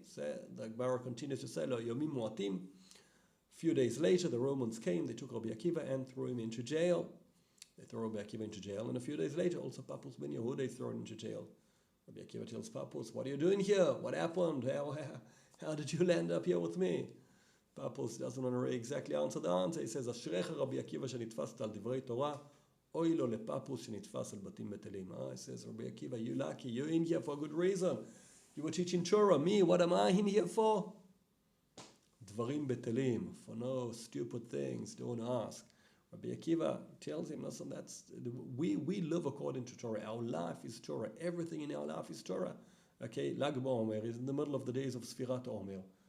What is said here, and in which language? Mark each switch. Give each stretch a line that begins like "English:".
English: So the Gemara continues to say,
Hebrew: Lo yomim mu'atim.
English: A few days later, the Romans came, they took Rabbi Akiva and threw him into jail. They throw Rabbi Akiva into jail, and a few days later, also Papus ben Yehuda is thrown into jail. Rabbi Akiva tells Papus, what are you doing here? What happened? How did you land up here with me? Papus doesn't want to exactly answer the answer. He says,
Hebrew: Ashrecha Rabbi Akiva שנתפסת על דברי תורה, אוי לו לפפוס שנתפס על בתים בטלים.
English: He says, Rabbi Akiva, you lucky, you're in here for a good reason. You were teaching Torah. Me, what am I in here for?
Hebrew: Dvarim betelim,
English: for no stupid things, don't ask. Rabbi Akiva tells him, listen, we live according to Torah. Our life is Torah. Everything in our life is Torah. Okay, BaOmer is in the middle of the days of Sfirat Omer.